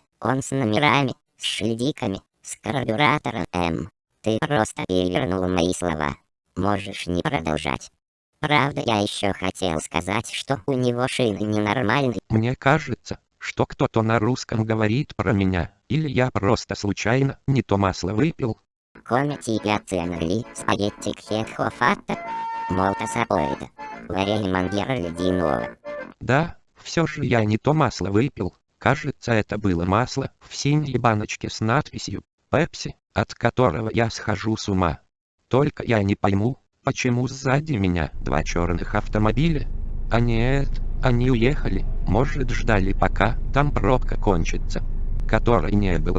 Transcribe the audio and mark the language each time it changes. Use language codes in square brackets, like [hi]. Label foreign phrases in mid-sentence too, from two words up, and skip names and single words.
[ru] Он с номерами, с шильдиками, с карбюратором М. Ты просто перевернул мои слова. Можешь не продолжать. Правда, я еще хотел сказать, что у него шины ненормальные. Мне кажется, что кто-то на русском говорит про меня, или я просто случайно не то масло выпил. [it] Come ti piacciono spaghetti che ho fatto? Molto sapore. Vorrei mangiare di nuovo. [ru] Да, все же я не то масло выпил. Кажется, это было масло в синей баночке с надписью «Пепси», от которого я схожу с ума. Только я не пойму, почему сзади меня два черных автомобиля. А нет, они уехали, может ждали пока там пробка кончится, которой не было.